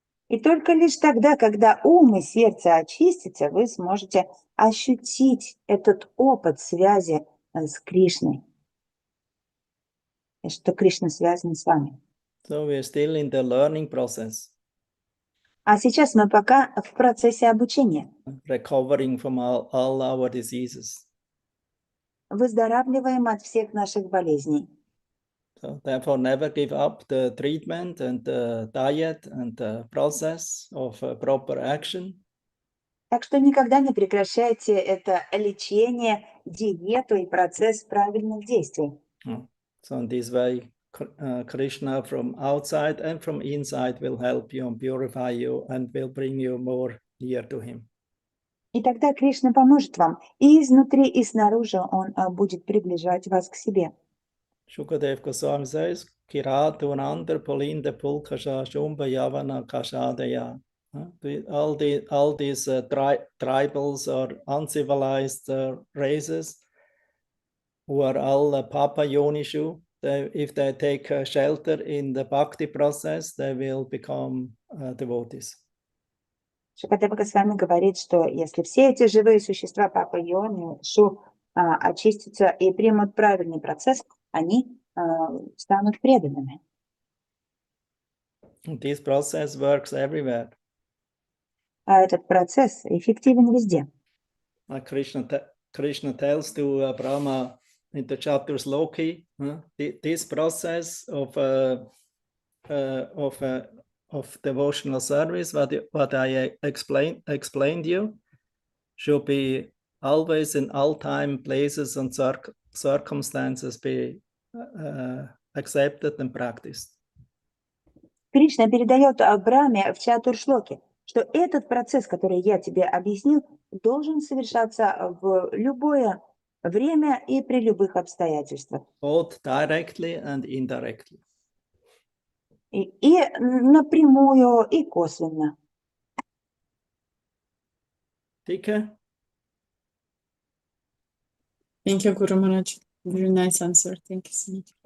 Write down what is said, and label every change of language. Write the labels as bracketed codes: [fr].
[ru] И только лишь тогда, когда ум и сердце очистятся, вы сможете ощутить этот опыт связи с Кришной. И что Кришна связан с вами. [en] So we are still in the learning process. [ru] А сейчас мы пока в процессе обучения. [en] Recovering from all our diseases. [ru] Выздоравливаем от всех наших болезней. [en] So therefore, never give up the treatment and the diet and the process of proper action. [ru] Так что никогда не прекращайте это лечение, диету и процесс правильных действий. [en] So in this way, Krishna from outside and from inside will help you and purify you and will bring you more near to him. [ru] И тогда Кришна поможет вам. И изнутри, и снаружи он будет приближать вас к себе. [sa] Shukadev Goswami says, Kiratu Anandar Polinde Pulkasha Shumba Yavana Kashadeya. [en] All these tribals or uncivilized races who are all Papa Yonishu, if they take shelter in the bhakti process, they will become devotees. [ru] Шукадева Госвами говорит, что если все эти живые существа Папа Йони, Шу очистятся и примут правильный процесс, они станут преданными. [en] This process works everywhere. [ru] А этот процесс эффективен везде. [en] Like Krishna tells to Brahma in the chapters Loki, this process of devotional service, what I explained you, should be always in all time, places, and circumstances be accepted and practiced. [ru] Кришна передает Брахме в Чатуршлоке, что этот процесс, который я тебе объяснил, должен совершаться в любое время и при любых обстоятельствах. [en] Both directly and indirectly. [ru] И напрямую, и косвенно. [en] Tika? Thank you, Guru Maharaj. Very nice answer. Thank you so much.